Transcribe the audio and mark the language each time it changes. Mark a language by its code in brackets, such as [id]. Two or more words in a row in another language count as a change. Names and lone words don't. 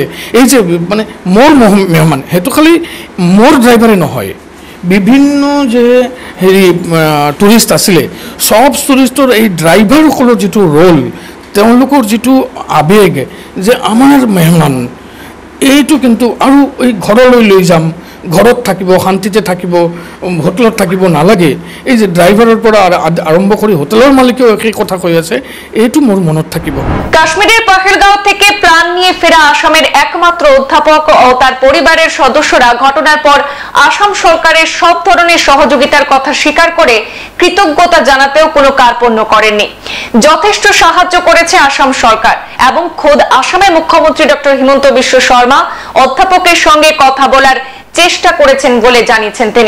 [as] এই যে মানে মোৰ মেহমান, সেইটো খালি মোৰ ড্ৰাইভাৰে নহয়, বিভিন্ন যে হেৰি টুৰিষ্ট আছিলে, সব টুৰিষ্টৰ এই ড্ৰাইভাৰসকলৰ যিটো ৰোল, তেওঁলোকৰ যিটো আবেগ যে আমাৰ মেহমান, এইটো কিন্তু আৰু এই ঘৰলৈ লৈ যাম, ঘৰত থাকিব, শান্তিতে থাকিব, হোটেলত থাকিব নালাগে। এই যে ড্রাইভারের পৰা আরম্ভ করে হোটেলের মালিকেও একই কথা কৈ আছে, এইটো মোর মনত থাকিব। [bn] কাশ্মীরের পহেলগাঁও থেকে প্রাণ নিয়ে ফেরা আসামের একমাত্র অধ্যাপক ও তার পরিবারের সদস্যরা ঘটনার পর আসাম সরকারের সব ধরনের সহযোগিতার কথা স্বীকার করে কৃতজ্ঞতা জানাতেও কোনো কার্পণ্য করেননি। যথেষ্ট সাহায্য করেছে আসাম সরকার এবং খোদ আসামের মুখ্যমন্ত্রী ডক্টর হিমন্ত বিশ্ব শর্মা অধ্যাপকের সঙ্গে কথা বলার চেষ্টা করেছেন বলে জানিয়েছেন তিনি।